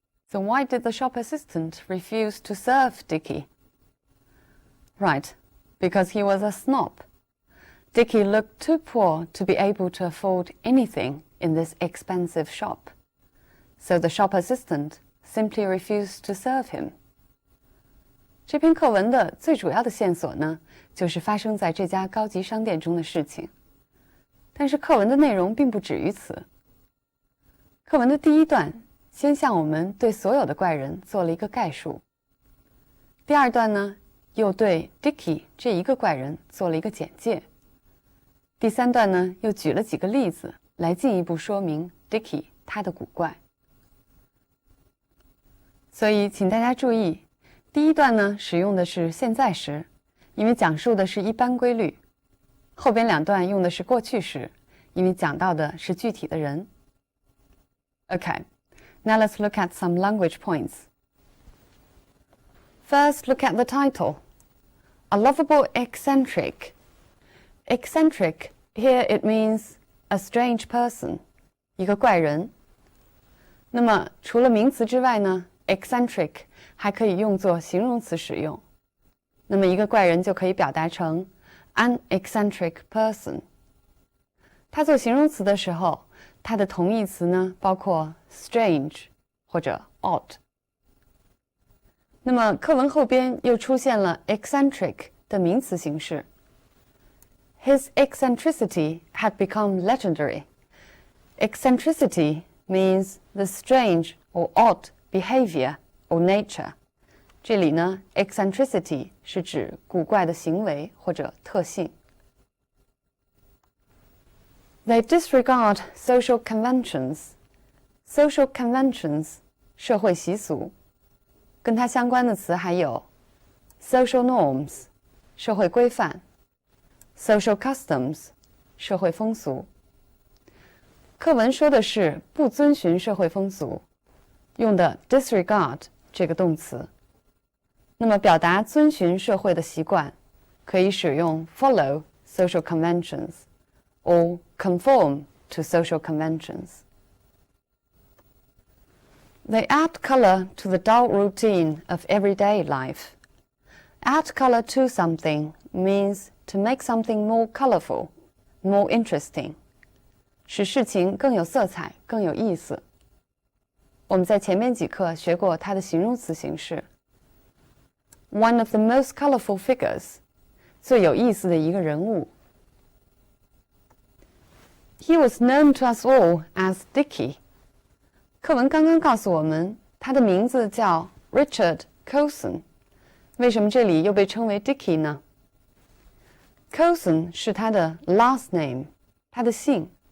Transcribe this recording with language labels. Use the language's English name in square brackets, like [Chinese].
[English] So why did the shop assistant refuse to serve Dickie? Right, because he was a snob. Dickie looked too poor to be able to afford anything in this expensive shop. So the shop assistant simply refused to serve him. [Chinese] 这篇课文的最主要的线索呢，就是发生在这家高级商店中的事情。但是课文的内容并不止于此。课文的第一段先向我们对所有的怪人做了一个概述。第二段呢，又对 Dickie 这一个怪人做了一个简介。第三段呢，又举了几个例子来进一步说明 Dickie 他的古怪。所以请大家注意，第一段呢使用的是现在时，因为讲述的是一般规律。后边两段用的是过去时，因为讲到的是具体的人。 [English] Okay, now let's look at some language points. First, look at the title. A lovable eccentric. Eccentric, here it means a strange person, [Chinese] 一个怪人。那么除了名词之外呢， eccentric 还可以用作形容词使用。那么一个怪人就可以表达成 [English] an eccentric person。 [Chinese] 它做形容词的时候，它的同义词呢包括 strange 或者 odd。那么课文后边又出现了 eccentric 的名词形式。 [English] His eccentricity had become legendary. Eccentricity means the strange or odd behavior or nature. [Chinese] 这里呢 eccentricity 是指古怪的行为或者特性。 [English] They disregard social conventions. Social conventions [Chinese] 社会习俗。跟它相关的词还有 social norms 社会规范 social customs 社会风俗。课文说的是不遵循社会风俗，用的 disregard 这个动词。那么表达遵循社会的习惯，可以使用 [English] follow social conventions or conform to social conventions. They add color to the dull routine of everyday life. Add color to something means to make something more colorful, more interesting. [Chinese] 使事情更有色彩，更有意思。我们在前面几课学过它的形容词形式。 [English] One of the most colorful figures. [Chinese] 最有意思的一个人物。 [English] He was known to us all as Dickie. [Chinese] 课文刚刚告诉我们，他的名字叫 Richard Colson。为什么这里又被称为 Dickie 呢？ Colson 是他的 last name， 他的姓。